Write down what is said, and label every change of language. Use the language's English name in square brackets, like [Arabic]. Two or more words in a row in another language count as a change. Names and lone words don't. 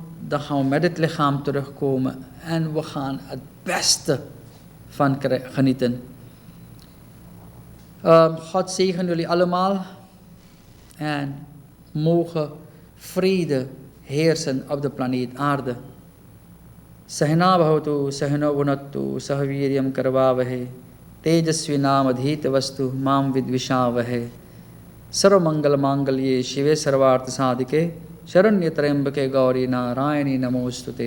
[Dutch] Dan gaan we met het lichaam terugkomen. En we gaan het beste van genieten. God zegen jullie allemaal en mogen vrede heersen op de planeet aarde. [Sanskrit] सह नाववतु, सह नौ भुनक्तु, सह वीर्यं करवावहै, तेजस्विनावधीतमस्तु मा विद्विषावहै. सर्वमंगल मांगल्ये शिवे सर्वार्थ साधिके शरण्य त्र्यंबके गौरी नारायणी नमोस्तुते।